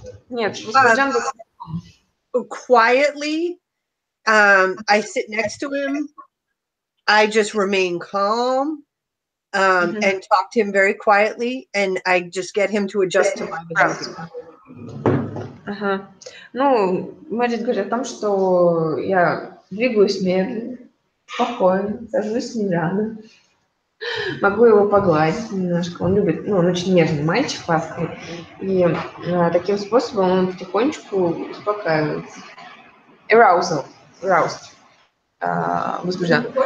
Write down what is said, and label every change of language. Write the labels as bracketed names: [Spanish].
[Russian] Нет, возбужден. [English] Quietly, I sit next to him. I just remain calm and talk to him very quietly, and I just get him to adjust to my behavior. [Russian] Ну, Мэрит говорит о том, что я двигаюсь медленно, спокойно, сажусь с ним рядом, могу его погладить немножко. Он любит, ну, он очень нежный мальчик, ласковый, и таким способом он потихонечку успокаивается. Aroused, возбужден.